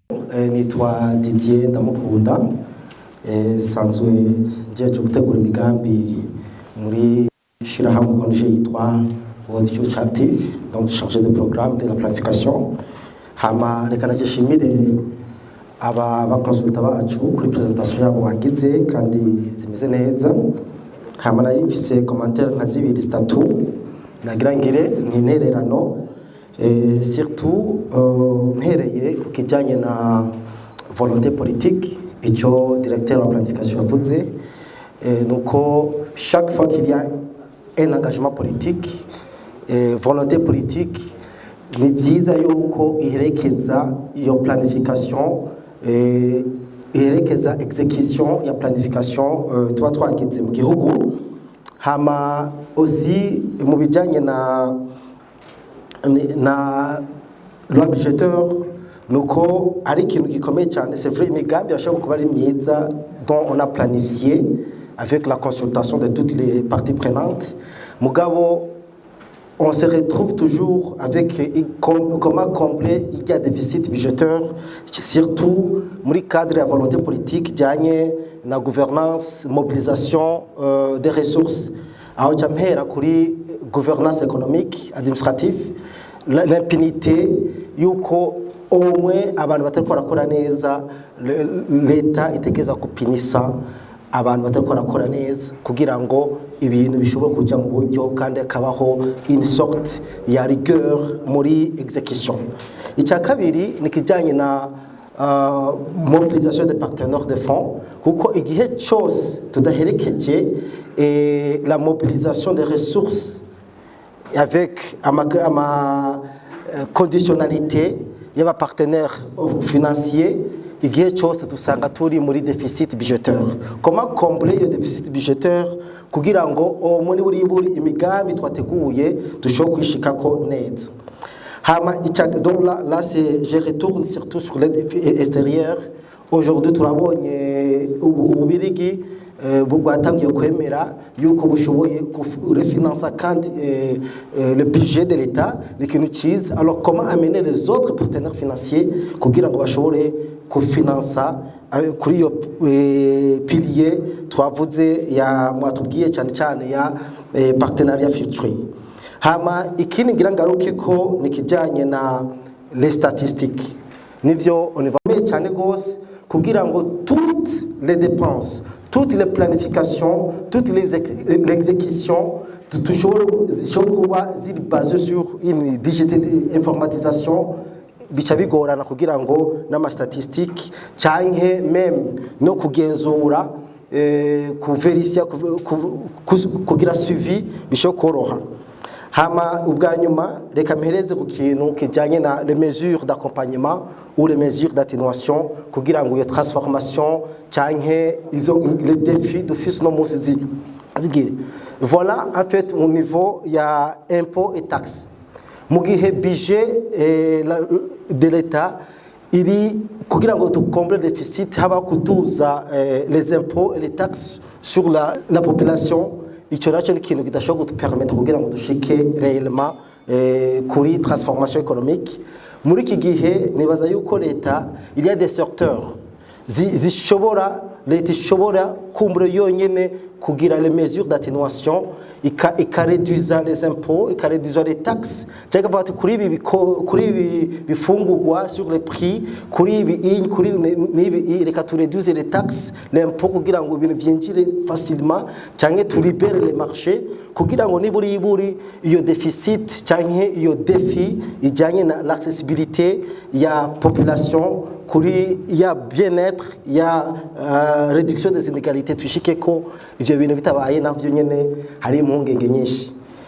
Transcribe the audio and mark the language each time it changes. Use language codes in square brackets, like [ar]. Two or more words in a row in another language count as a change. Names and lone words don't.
[rn] nitwa Didier Ndamukunda sanzwe njeje gutegura imigambi muri shirahamwe onje yitwa World Future Active, [fr] donc chargé de programme de la planification. [rn] Hama reka najishimire aba bakonsulta bacu kuri presentation yabo wagize kandi zimeze neza. Hama nari mfise commentaire nka zibiri zitatu nagira ngire n'intererano surtout mpereye ku kijanye na [fr] volonté politique [rn] ico [fr] directeur de la planification [rn] yavuze nuko [fr] chaque fois qu'il y a un engagement politique volonté politique [rn] ni byiza yuko iherekeza iyo planification iherekeza exécution ya planification tuba twagize mu gihugu. Hama aussi mu bijanye na [fr] loi budgétaire [rn] nuko ari ikintu gikomeye cyane. [fr] C'est vrai [rn] imigambi yashobora kuba ari myiza [fr] dont on a planifié avec la consultation de toutes les parties prenantes, mugabo on se retrouve toujours avec comment combler il y a déficit budgétaire, surtout dans le cadre de la volonté politique, la gouvernance, mobilisation des ressources. Alors, la gouvernance économique, administrative, l'impunité, au moins, avant l'État était [rn] kupinisa abantu batakora neza kugira ngo ibintu bishobora kujya mu buryo kandi akabaho [fr] une sorte [rn] ya rigueur muri exécution. Icya kabiri ni kijanye na [fr] mobilisation des partenaires de fonds, [rn] kuko igihe cyose tudaherekeje [fr] la mobilisation des ressources avec [rn] ama conditionnalité y'aba [fr] partenaires financiers, [rn] igihe cyose dusanga turi muri [fr] déficit budgétaire. Comment combler le déficit budgétaire [rn] kugira ngo muri buri imigambi twateguye dushobora kwishikako neza. [fr] Hama donc là c'est je retourne surtout sur l'aide extérieure. [rn] Aujourd'hui turabonye ububirigi bwatangiye kwemera yuko bushoboye refinancer kandi [fr] le budget de l'État [rn] n'ikintu cyiza. [fr] Alors comment amener les autres partenaires financiers [rn] kugira ngo bashobore kufinansa kuri iyo pilier twavuze ya mwatubwiye cyane ya [fr] partenariat futur. [rn] Hama ikindi ngira ngaruke ko nikijanye na [fr] les statistiques [rn] nivyo on va cyane gose kugira ngo [fr] toutes les dépenses, toutes les planifications, toutes les exécutions toujours [rn] kuba ziri [fr] basées sur une digitalisation [rn] bica bigorana kugira ngo n'ama statistique canke même no kugenzura kuverifier kugira suivi bishokoroha. Hama ubwa nyuma reka mpereze ku kintu kijanye na [fr] les mesures d'accompagnement ou les mesures d'atténuation [rn] kugira ngo iyo transformation canke [fr] les défis d'office [rn] no musi zigire. [fr] Voilà en fait au niveau il y a impôts et taxes. [rn] Mugihe [fr] budget de l'État [rn] iri kugira ngo tukomble déficit haba kuduza [fr] les impôts et les taxes sur la population. [rn] Ico naco ni ikintu kidashobora kutupermettre kugira ngo dushike réellement kuri transformation économique. Muri iki gihe nibaza yuko leta [fr] il y a des secteurs [rn] zishobora leta ishobora kumbura yonyene kugira [fr] les mesures d'atténuation [rn] ikareduza [fr] les impôts [rn] ikareduza [fr] les taxes [rn] cyangwa bati kuri ibi bifungurwa [fr] sur les prix [rn] kuri ibi reka tureduze [fr] les taxes l'impôt [rn] kugira ngo ibintu byinjire facilement cyangwa [fr] tu libère les marchés [rn] kugira ngo niburi iyo déficit cyangwa iyo défi ijanye na l'accessibilité ya population kuri ya bien-être ya [fr] réduction des inégalités [rn] tushike ko ivyo bintu bitabaye navyo nyene hari impungenge nyinshi.